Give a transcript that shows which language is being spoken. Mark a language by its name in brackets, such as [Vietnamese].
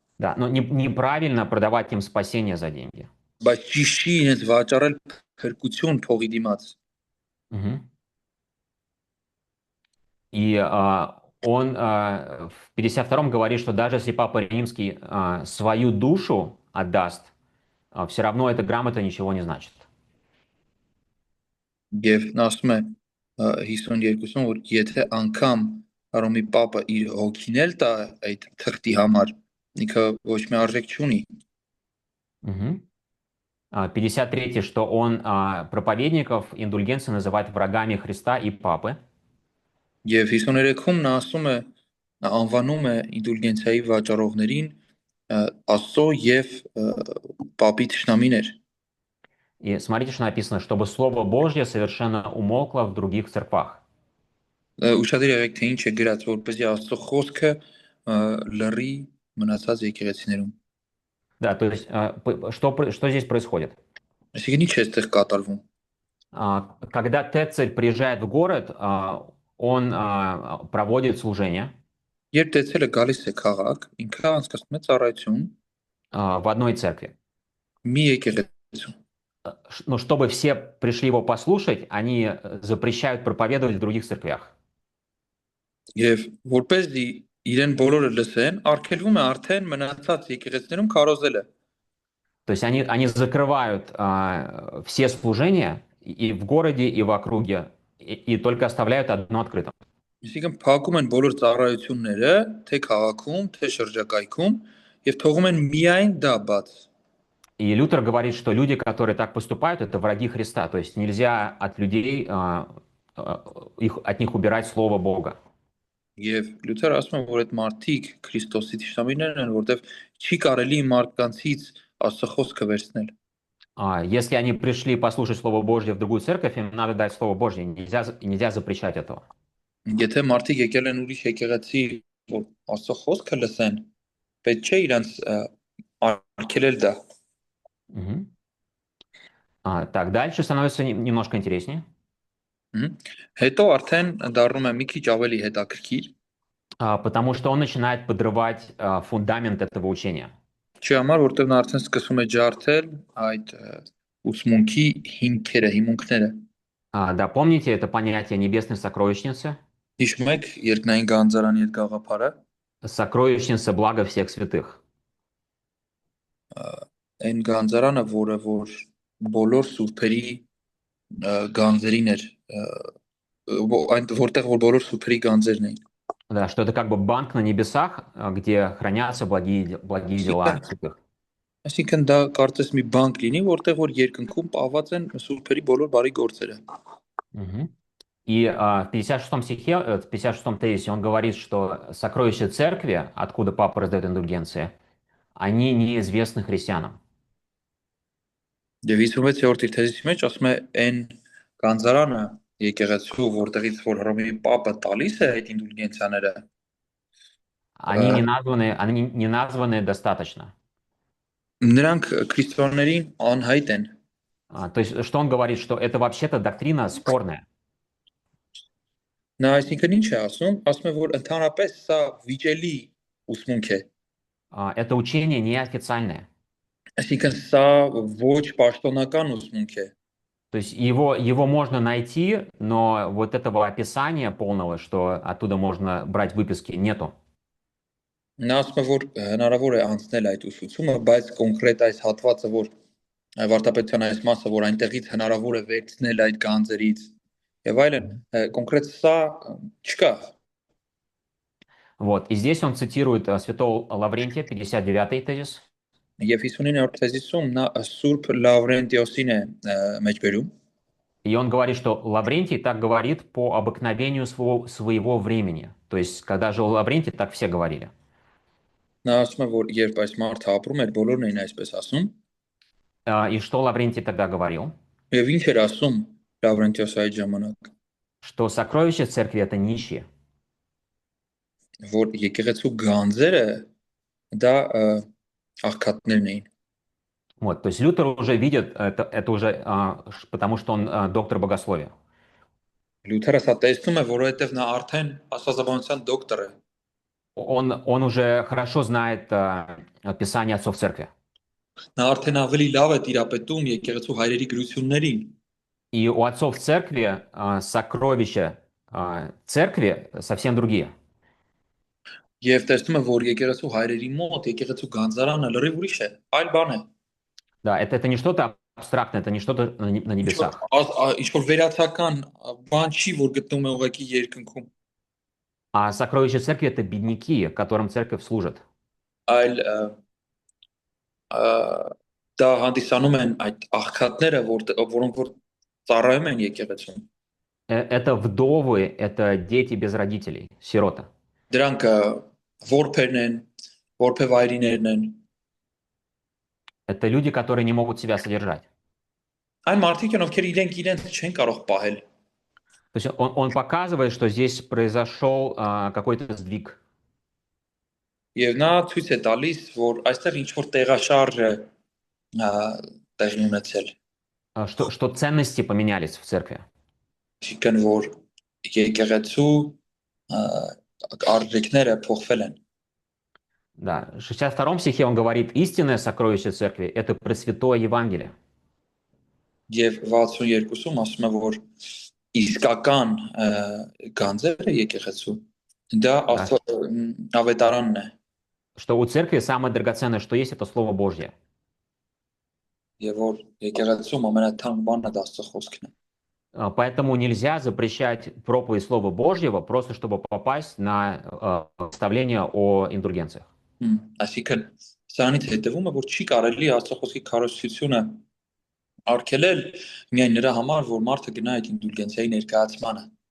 [Russian] Да, но неправильно продавать им спасение за деньги. [Armenian] Բայց ճիշտ չի իրենց վաճառել փրկություն փողի դիմաց։ Угу. [Russian] И он в 52-м говорит, что даже если Папа Римский свою душу отдаст, все равно эта грамота ничего не значит. [Armenian] Եվ նա ասում է 52-ում, որ եթե անգամ Հռոմի Պապը իր հոգին էլ տա այդ թղթի համար, ինքը ոչ մի արժեք չունի։ Угу. [Russian] 53-й, что он проповедников индульгенции называет врагами Христа и Папы. [Armenian] Եվ 53-ում նա ասում է, անվանում է ինդուլգենցիայի վաճառողներին Աստծո եւ Պապի թշնամիներ։ [Russian] И смотрите, что написано, чтобы Слово Божье совершенно умолкло в других церквах. [Armenian] Ուշադիր եղեք, թե ինչ է գրած, որպեսզի Աստծո խոսքը լռի մնացած եկեղեցիներում։ [Russian] Да, то есть что здесь происходит? [Armenian] Այսինքն ինչ է այստեղ կատարվում։ [Russian] Когда Тецель приезжает в город, он проводит служение. [Armenian] Երբ Տեցելը գալիս է քաղաք, ինքը անցկացնում է ծառայություն. [Russian] в одной церкви. [Armenian] մի եկեղեցու։ [Russian] Но чтобы все пришли его послушать, они запрещают проповедовать в других церквях. [Armenian] Եվ որպեսզի իրեն բոլորը լսեն, արգելվում է արդեն մնացած եկեղեցիներում քարոզելը։ [Russian] То есть они закрывают все служения и в городе, и в округе, и только оставляют одно открытым. [Armenian] Այսինքն փակում են բոլոր ծառայությունները, թե քաղաքում, թե շրջակայքում, եւ թողում են միայն դա բաց։ [Russian] И Лютер говорит, что люди, которые так поступают, это враги Христа. То есть нельзя от людей, от них убирать Слово Бога. [Armenian] Եվ Լյութերը ասում է, որ այդ մարդիկ Քրիստոսի ճշտամիներն են, որտեվ չի կարելի մարդկանցից Աստծո խոսքը վերցնել։ [Russian] Если они пришли послушать Слово Божье в другую церковь, им надо дать Слово Божье. Нельзя запрещать этого. [Armenian] Եթե մարդիկ եկել են ուրիշ եկեղեցի, որ Աստծո խոսքը լսեն, պետք չէ իրանց արգելել դա։ Мгм. [Russian] Так, дальше становится немножко интереснее. [Armenian] Հետո արդեն դառնում է մի քիչ ավելի հետաքրքիր, [Russian] Потому что он начинает подрывать фундамент этого учения. [Armenian] չի համար, որտեղ նա արդեն սկսում է ջարդել այդ ուսմունքի հիմքերը, հիմունքները։ [Russian] Да, помните это понятие небесной сокровищницы? [Armenian] Հիշում եք երկնային գանձարանի այդ գաղափարը, [Russian] Сокровищница блага всех святых. [Armenian] այն գանձարանը, որ բոլոր սուրբերի գանձերին էր, որտեղ որ բոլոր սուրբերի գանձերն էին։ [Russian] Да, что это как бы банк на небесах, где хранятся благие дела святых. [Armenian] Այսինքն դա կարծես մի բանկ լինի, որտեղ որ երկնքում պահված են սուրբերի բոլոր բարի գործերը։ Мгм. [Russian] И в 56 стихе, в 56 тезисе он говорит, что сокровища церкви, откуда папа раздает индульгенции, они неизвестны христианам. [Armenian] Եվ 56-րդ իր թեզիսի մեջ ասում է այն գանձարանը եկեղեցու, որտեղից որ Հռոմի պապը տալիս է այդ ինդուլգենցիաները, [Russian] Они не названы достаточно. [Armenian] նրանք քրիստոնյաներին անհայտ են։ [Russian] То есть, что он говорит, что это вообще-то доктрина спорная. [Armenian] Նա այսինքն ինչ է ասում, ասում է որ ընդհանրապես սա վիճելի ուսմունք է։ [Russian] Это учение неофициальное. [Armenian] Այսինքն սա ոչ պաշտոնական ուսմունք է։ [Russian] То есть его можно найти, но вот этого описания полного, что оттуда можно брать выписки, нету. [Armenian] Նա ասում է որ հնարավոր է անցնել այդ ուսուցումը, բայց կոնկրետ այս հատվածը, որ վարտապետության այս մասը, որ այնտեղից հնարավոր է վերցնել այդ գանձերից եւ այլն, կոնկրետ սա չկա։ [Russian] Вот, и здесь он цитирует святого Лаврентия, 59-й тезис. [Armenian] Եվ 59-րդ թեզիսում նա Սուրբ Լավրենտիոսին է մեջբերում։ [Russian] И он говорит, что Лаврентий так говорит по обыкновению своего времени. То есть, когда жил Лаврентий, так все говорили. [Armenian] Նա ասում է, որ երբ այս մարդը ապրում էր, բոլորն էին այսպես ասում։ [Russian] И что Лаврентий тогда говорил? [Armenian] Եվ ինչ էր ասում Լավրենտիոսը այդ ժամանակ, [Russian] Что сокровища церкви — это нищие. [Armenian] որ եկեղեցու գանձերը դա աղքատներն էին։ [Russian] Вот, то есть Лютер уже видит, это уже потому, что он доктор богословия. [Armenian] Լյութերը սա տեսնում է, որովհետև նա արդեն աստվածաբանության դոկտոր է։ [Russian] Он уже хорошо знает Писание отцов церкви. [Armenian] Նա արդեն ավելի լավ է տիրապետում եկեղեցու հայրերի գրություններին։ [Russian] И у отцов церкви сокровища церкви совсем другие. [Armenian] Եվ տեսնում է, որ եկեղեցու հայրերի մոտ եկեղեցու գանձարանը լրիվ ուրիշ է, այլ բան է։ [Russian] Да, это не что-то абстрактное, это не что-то на небесах. [Armenian] Ինչ որ վերացական բան չի, որ գտնում է ուղղակի երկնքում։ [Russian] А сокровища церкви — это бедняки, которым церковь служит. [Armenian] Այլ դա հանդիսանում են այդ աղքատները, որոնք որ ծառայում են եկեղեցուն։ [Russian] Это вдовы, это дети без родителей, сироты. [Armenian] Դրանք որբերն են, որբևայրիներն են։ [Russian] Это люди, которые не могут себя содержать. [Armenian] Այն մարդիկ են, ովքեր իրենք չեն կարող պահել։ [Russian] То есть он показывает, что здесь произошел какой-то сдвиг. [Armenian] Եվ նա ցույց է տալիս, որ այստեղ ինչ որ տեղաշարժ է տեղի ունեցել։ [Russian] Что ценности поменялись в церкви. [Armenian] Այսինքն որ եկեղեցու արժեքները փոխվել են։ [Russian] Да, в 62 стихе он говорит, истинное сокровище церкви– это Пресвятое Евангелие. [Armenian] Եվ 62-ում ասում է, որ իսկական գանձերը եկեղեցու դա [Russian] Да, [Armenian] ավետարանն է, [Russian] что у церкви самое драгоценное, что есть, это Слово Божье. [Armenian] եւ որ եկեղեցում ամենաթանկ բանը դա Աստծո խոսքն է։ [Russian] Поэтому нельзя запрещать проповедь Слова Божьего просто чтобы попасть на представление о индульгенциях. [Armenian] Այսինքն սրանից հետևում է, որ չի կարելի Աստծո խոսքի քարոզությունը արգելել միայն նրա համար, որ մարդը գնա այդ ինդուլգենցիայի ներկայացմանը։